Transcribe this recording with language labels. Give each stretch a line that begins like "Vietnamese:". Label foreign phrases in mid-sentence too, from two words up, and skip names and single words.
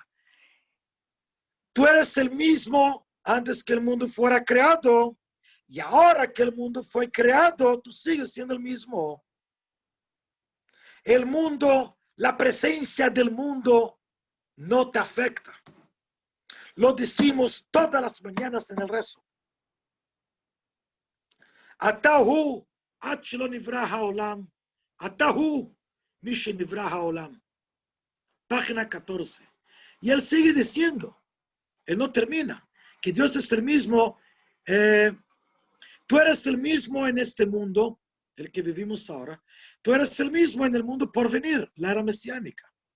Spanish: Tú eres el mismo antes que el mundo fuera creado. Y ahora que el mundo fue creado, tú sigues siendo el mismo. El mundo, la presencia del mundo no te afecta. Lo decimos todas las mañanas en el rezo.
Hebrew: Atahu achlo nivra haolam. Atahu mish nivra haolam.
Spanish: Página 14. Y él sigue diciendo, Él no termina. Que Dios es el mismo. Tú eres el mismo en este mundo, el que vivimos ahora. Tú eres el mismo en el mundo por venir, la era mesiánica.